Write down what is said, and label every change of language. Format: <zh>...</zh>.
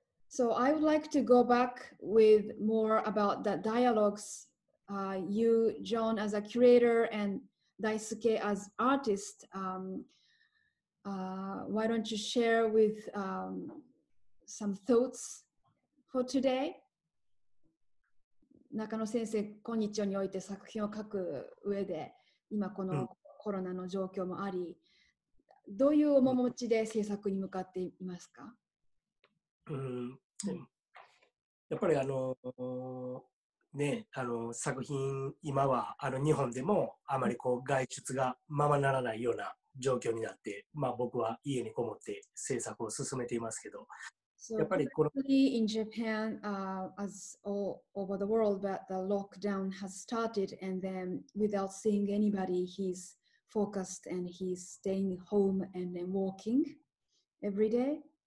<en>So I would like to go back with more about the dialogues. You, John, as a curator, and Daisuke as artist. Why don't you share with some thoughts for today?</en> <ja>中野先生、今日において作品を描く上で、今このコロナの状況もあり、どういう面持ちで制作に向かっていますか？やっぱり作品、今は日本でもあまりこう外出がままならないような状況になって、僕は家にこもって制作を進めていますけど、やっぱりこの</ja> <en>in Japan, as all over the world, but the lockdown has started, and then without seeing anybody, he's focused and he's staying home and then walking every day.</en>